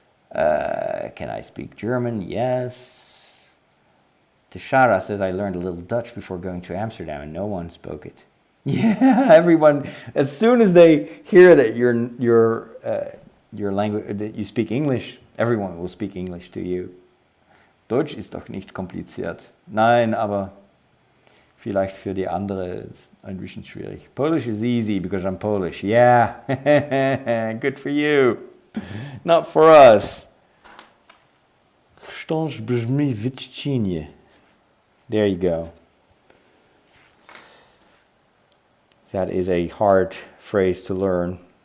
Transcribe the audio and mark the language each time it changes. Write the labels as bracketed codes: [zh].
[en] Can I speak German? Yes. Tashara says, I learned a little Dutch before going to Amsterdam and no one spoke it. Yeah, everyone, as soon as they hear that your language, that you speak English, everyone will speak English to you. [de] Deutsch ist doch nicht kompliziert. Nein, aber vielleicht für die andere ist ein bisschen schwierig. [en] Polish is easy because I'm Polish. Yeah, good for you. Not for us. There you go. That is a hard phrase to learn.